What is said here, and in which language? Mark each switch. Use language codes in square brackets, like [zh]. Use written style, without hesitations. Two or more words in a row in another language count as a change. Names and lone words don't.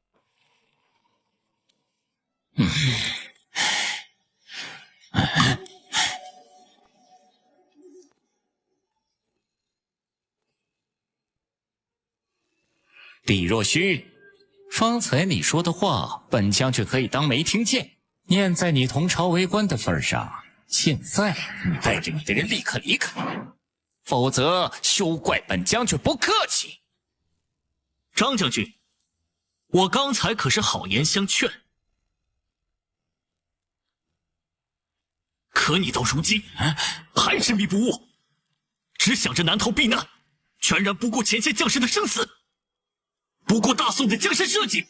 [zh] 李若虚，方才你说的话，本将军可以当没听见。念在你同朝为官的份上，现在你带着你的人立刻离開，否則休怪本將軍不客氣。張將軍，我剛才可是好言相勸，可你到如今還執迷不悟，只想着南逃避難，全然不顧前線將士的生死，不顧大宋的江山社稷。